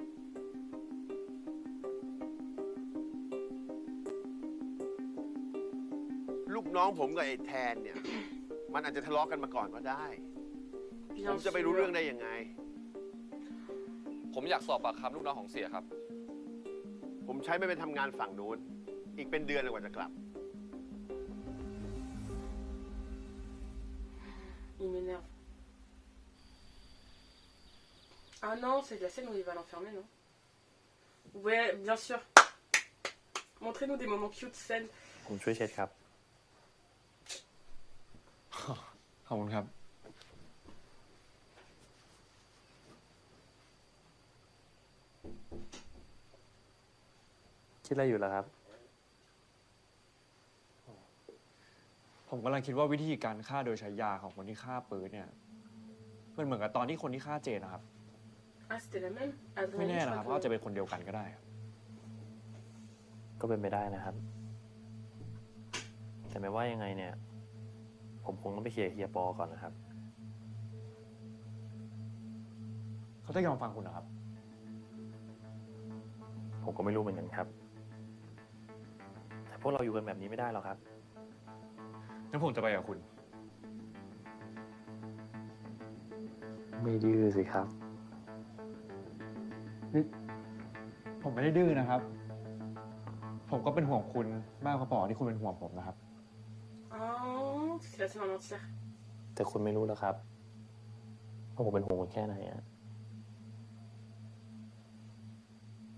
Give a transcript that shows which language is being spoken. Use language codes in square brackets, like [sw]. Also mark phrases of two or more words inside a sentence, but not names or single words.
[th] ลูกน้องผมกับไอ้แทนเนี่ย มันอาจจะทะเลาะกันมาก่อนก็ได้ ผมจะไปรู้เรื่องได้ยังไง ผมอยากสอบปากคำลูกน้องของเสี่ยครับ ผมใช้ไม่ไปทำงานฝั่งนู้น อีกเป็นเดือนเลยกว่าจะกลับ [fr] Il m'énerve. Ah non, c'est la scène où il va l'enfermer, non? Ouais, bien sûr. Montrez-nous des moments cute, scène. [th] ผมช่วยเช็ดครับ ขอบคุณครับ คิดอะไรอยู่ล่ะครับ ผมกำลังคิดว่าวิธีการฆ่าโดยใช้ยาของคนที่ฆ่าปืนเนี่ย มันเหมือนกับตอนที่คนที่ฆ่าเจนนะครับ [fr] Ah, c'était la même? [th] ไม่ [fr] Adrénaline, [th] แน่ [fr] je [th] นะครับ [fr] crois [th] ว่า [fr] que- [th] จะเป็นคนเดียวกันก็ได้ครับ ก็เป็นไปได้นะครับ แต่ไม่ว่ายังไงเนี่ย ผมคงต้องไปเคลียร์เฮียปอก่อนนะครับ เขาจะยอมฟังคุณนะครับ ผมก็ไม่รู้เหมือนกันครับ แต่พวกเราอยู่กันแบบนี้ไม่ได้หรอกครับ งั้นผมจะไปกับคุณ ไม่ดื้อสิครับ ผมไม่ได้ดื้อนะครับ ผมก็เป็นห่วงคุณมากพอๆที่คุณเป็นห่วงผมนะครับ [fr] Oh, c'est la scène en entière. [th] แต่คุณไม่รู้แล้วครับว่าผมเป็นห่วงคุณแค่ไหนอะ